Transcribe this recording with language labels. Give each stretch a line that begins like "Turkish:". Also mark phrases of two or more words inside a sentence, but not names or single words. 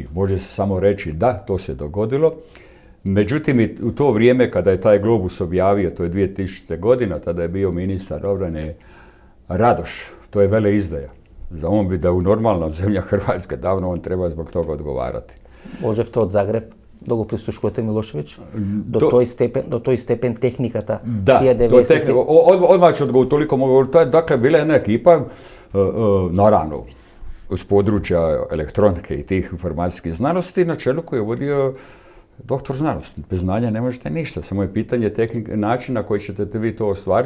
Croatian: Može se samo reći da, to se dogodilo. Međutim, u to vrijeme kada je taj globus objavio, to je 2000. godina, tada je bio ministar obrane Radoš, to je veleizdaja. Za on bi da u normalna zemlja Hrvatska, davno on treba zbog toga odgovarati.
Macedonian: Можевте од Загреб да го прислушкувате Милошевич? До тој степен техниката? Да,
Croatian: odmah ću odgovoriti, toliko mogu. Dakle, bila je jedna ekipa, naravno, uz područja elektronike i tih informacijskih znanosti, na čelu koji je vodio doktor znanosti. Bez znanja ne možete ništa, samo je pitanje načina na koji ćete vi to ostvariti.